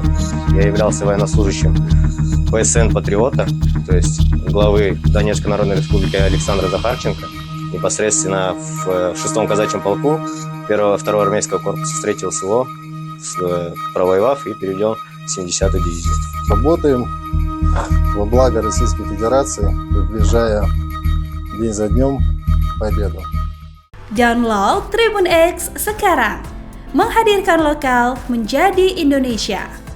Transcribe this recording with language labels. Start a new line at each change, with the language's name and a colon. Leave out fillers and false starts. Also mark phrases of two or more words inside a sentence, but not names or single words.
Russian: Я являлся военнослужащим ПСН «Патриота», то есть главы Донецкой Народной Республики Александра Захарченко, непосредственно в 6-м казачьем полку 1-2 армейского корпуса, 3-го СВО, провоевав и переведен в 70-ю дивизию. Работаем во благо Российской Федерации, приближая день за днем победу.
Indonesian: Download Tribun X sekarang, menghadirkan lokal menjadi Indonesia.